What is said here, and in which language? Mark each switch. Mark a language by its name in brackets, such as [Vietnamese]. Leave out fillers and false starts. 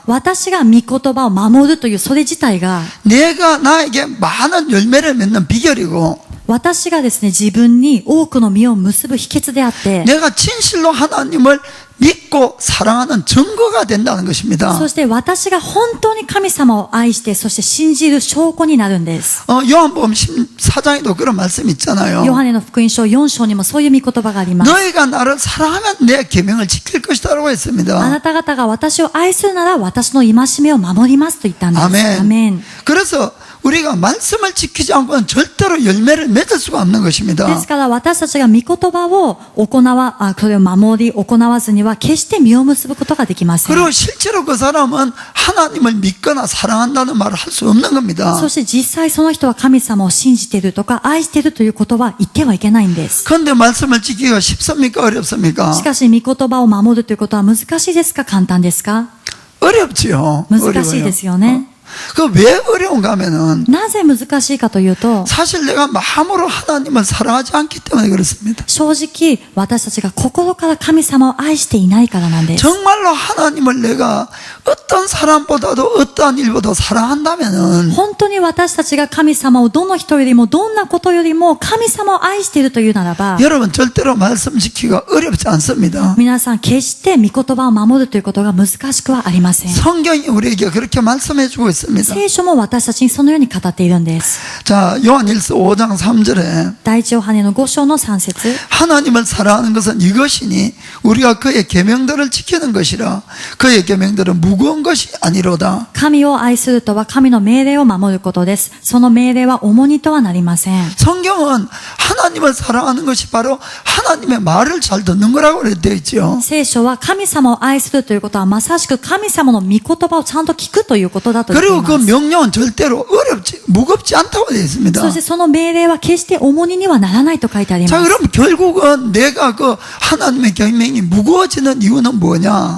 [Japanese] 私が御言葉を守るというそれ自体が、 [Korean] 내가 나에게 많은 열매를 맺는 비결이고 [Japanese] 私がですね、自分に多くの実を結ぶ秘訣であって、 [Korean] 내가 진실로 하나님을 믿고 사랑하는 증거가 된다는 것입니다. [Japanese] そして私が本当に神様を愛して、そして信じる証拠になるんです。 [Korean] 요한복음 14장에도 그런 말씀이 있잖아요. [Japanese] ヨハネの福音書4章にもそういう御言葉があります。 [Korean] 너희가 나를 사랑하면 내 계명을 지킬 것이다라고 [Japanese] あ [Korean] 했습니다. [Japanese] なた方が私を愛するなら私の戒めを守りますと言ったんです。 [Korean] 아멘. [Japanese] アメン。 [Korean] 그래서 우리가 말씀을 지키지 않고는 절대로 열매를 맺을 수가 없는 [Japanese] で [Korean] 것입니다. [Japanese] すから私たちが御言葉をそれを守り行わずには決して実を結ぶことができません。 [Korean] 그리고 실제로 그 사람은 하나님을 믿거나 사랑한다는 말을 할 수 없는 겁니다. [Japanese] そして実際その人は神様を信じているとか愛しているということは言ってはいけないんです。 [Korean] 그런데 말씀을 지키기가 쉽습니까? 어렵습니까? [Japanese] しかし御言葉を守るということは難しいですか簡単ですか [Korean] 어렵지요. [Japanese] 難しいですよね。 [Korean] 그 왜 어려운가 하면은 [Japanese] なぜ難しいかというと、 [Korean] 사실 내가 마음으로 하나님을 사랑하지 않기 때문에 그렇습니다. [Japanese] 正直私たちが心から神様を愛していないからなんです。 [Korean] 정말로 하나님을 내가 어떤 사람보다도 어떠한 일보다 사랑한다면은 [Japanese] 本当に私たちが神様をどの人よりもどんなことよりも神様を愛しているというならば、 [Korean] 여러분 절대로 말씀 지키기가 어렵지 않습니다. [Japanese] 皆さん決して御言葉を守るということが難しくはありません。 [Korean] 성경이 우리에게 그렇게 말씀해 주고 있습니다. [Japanese] 聖書も私たちにそのように語っているんです。 [Korean] 자, 요한일서 5장 3절에 [Japanese] 第一ヨハネの5章の3節 [Korean] 하나님을 사랑하는 것은 이것이니 우리가 그의 계명들을 지키는 것이라 그의 계명들은 무거운 것이 아니로다. [Japanese] 神を愛するとは神の命令を守ることです。その命令は重荷とはなりません。 [Korean] 성경은 하나님을 사랑하는 것이 바로 하나님의 말을 잘 듣는 거라고 되어 있죠. [Japanese] 聖書は神様を愛するということはまさしく神様の御言葉をちゃんと聞くということだと言っています。 [Korean] 그리고 그 [Japanese] ます [Korean] 명령은 절대로 무겁지 않다고 되어 있습니다. [Japanese] そしてその命令は決して重荷にはならないと書いてありま [Korean] 자, [Japanese] す。 [Korean] 그럼 결국은 내가 그 하나님의 계명이 무거워지는 이유는 뭐냐?